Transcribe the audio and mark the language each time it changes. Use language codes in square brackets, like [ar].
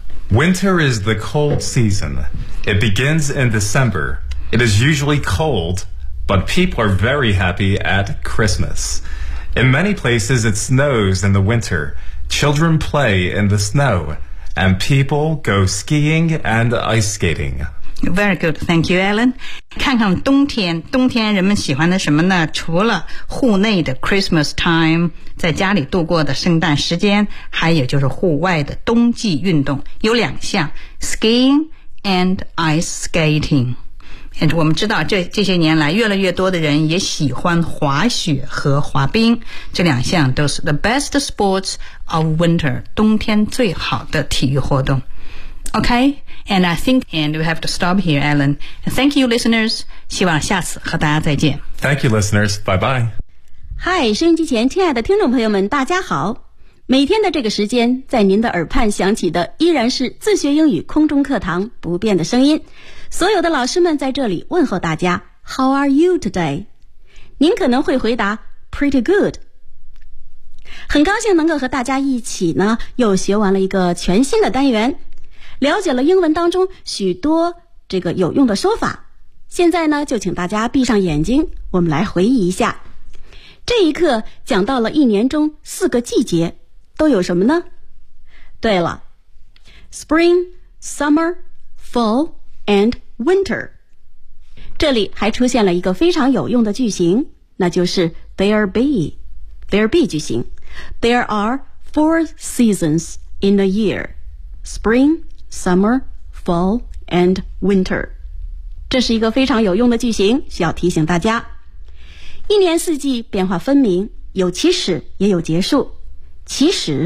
[en] Winter is the cold season. It begins in December. It is usually cold, but people are very happy at Christmas. In many places, it snows in the winter. Children play in the snow, and people go skiing and ice skating. Very good, thank you, Alan. [zh] 看看冬天，冬天人们喜欢的什么呢？除了户内的 Christmas time， 在家里度过的圣诞时间，还有就是户外的冬季运动，有两项 , [en] skiing and ice skating. [zh] And 我们知道这些年来越来越多的人也喜欢滑雪和滑冰，这两项都是 [en] the best sports of winter, [zh] 冬天最好的体育活动。 [en] Okay, and I think, and we have to stop here, Alan. Thank you, listeners. [zh] 希望下次和大家再见。 [en] Thank you, listeners. Bye-bye. [zh] Hi, 收音机前亲爱的听众朋友们，大家好。每天的这个时间，在您的耳畔响起的依然是自学英语空中课堂不变的声音。所有的老师们在这里问候大家 , [en] How are you today? [zh] 您可能会回答 , [en] Pretty good. [zh] 很高兴能够和大家一起呢，又学完了一个全新的单元。了解了英文当中许多这个有用的说法，现在呢就请大家闭上眼睛，我们来回忆一下。这一课讲到了一年中四个季节都有什么呢？对了， [en] Spring, Summer, Fall, and Winter。 [zh] 这里还出现了一个非常有用的句型，那就是 There be 句型。 [en] There are four seasons in a year, SpringSummer, fall, and winter. [zh] 这是一个非常有用的句型，需要提醒大家。一年四季变化分明，有起始也有结束。起始